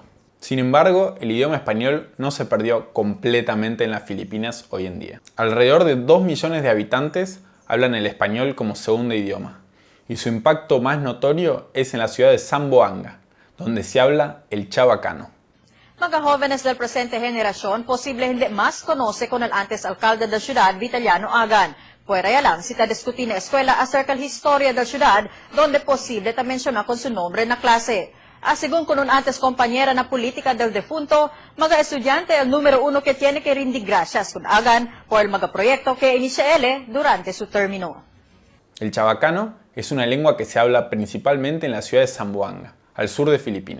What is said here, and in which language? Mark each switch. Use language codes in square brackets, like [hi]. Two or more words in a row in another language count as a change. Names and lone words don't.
[es] Sin embargo, el idioma español no se perdió completamente en las Filipinas hoy en día. Alrededor de 2 millones de habitantes hablan el español como segundo idioma, y su impacto más notorio es en la ciudad de Zamboanga, donde se habla el chabacano. [cbk] Mga jóvenes del presente generación posible hindi mas conoce con el antes alcalde de ciudad, Vitaliano Agan. Fuera ya lang, si tadiskutin na eskwela acerca la historia de la ciudad, donde posible ta menciona con su nombre na klase. Según con un antes compañera na política del defunto, mga estudiante el número 1 que tiene que rendir gracias con Agan por el mga proyecto que inicia él durante su término. [es] El chabacano es una lengua que se habla principalmente en la ciudad de Zamboanga, al sur de Filipinas.